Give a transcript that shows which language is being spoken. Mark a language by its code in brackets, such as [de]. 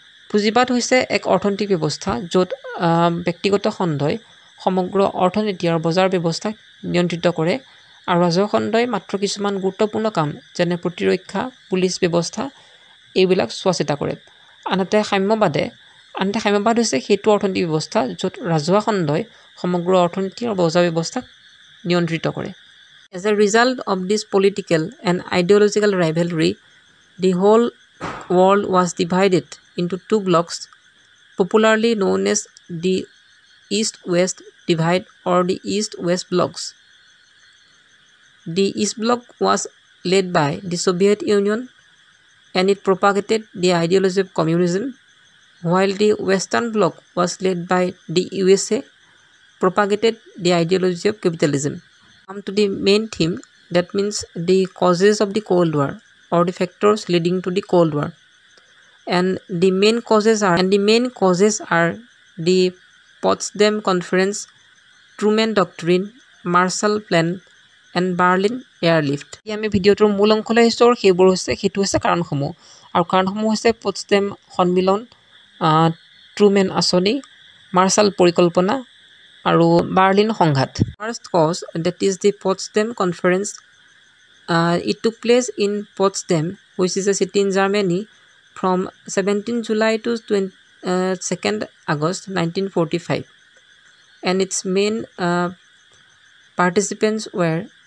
[as] পুঁজিবাদ হৈছে এক অৰ্থনৈতিক ব্যৱস্থা য'ত ব্যক্তিগত খণ্ডই সমগ্ৰ অৰ্থনীতি আৰু বজাৰ ব্যৱস্থাক নিয়ন্ত্ৰিত কৰে, আৰু ৰাজহুৱা খণ্ডই মাত্ৰ কিছুমান গুৰুত্বপূৰ্ণ কাম যেনে প্ৰতিৰক্ষা, পুলিচ ব্যৱস্থা এইবিলাক চোৱা চিতা কৰে। আনহাতে সাম্যবাদ হৈছে সেইটো অৰ্থনৈতিক ব্যৱস্থা য'ত ৰাজহুৱা খণ্ডই সমগ্ৰ অৰ্থনীতি আৰু বজাৰ ব্যৱস্থাক নিয়ন্ত্ৰিত কৰে। [en] As a result of this political and ideological rivalry, the whole world was divided into two blocks, popularly known as the East-West divide or the East-West blocks. The East bloc was led by the Soviet Union, and it propagated the ideology of communism, while the Western bloc was led by the USA, propagated the ideology of capitalism. Come to the main theme, that means the causes of the Cold War or the factors leading to the Cold War. And the main causes are the Potsdam Conference, Truman Doctrine, Marshall Plan, and Berlin Airlift. [as] আমি ভিডিঅ'টোৰ মূল অংশলৈ আহিছোঁ আৰু সেইটো হৈছে কাৰণসমূহ, আৰু কাৰণসমূহ হৈছে পটছডেম সন্মিলন, ট্ৰুমেন আঁচনি, মাৰ্শ্বাল পৰিকল্পনা আৰু বাৰ্লিন সংঘাত। [en] First cause, that is the Potsdam Conference. It took place in Potsdam, which is a city in Germany, from 17 July to 2nd August 1945. And its main participants were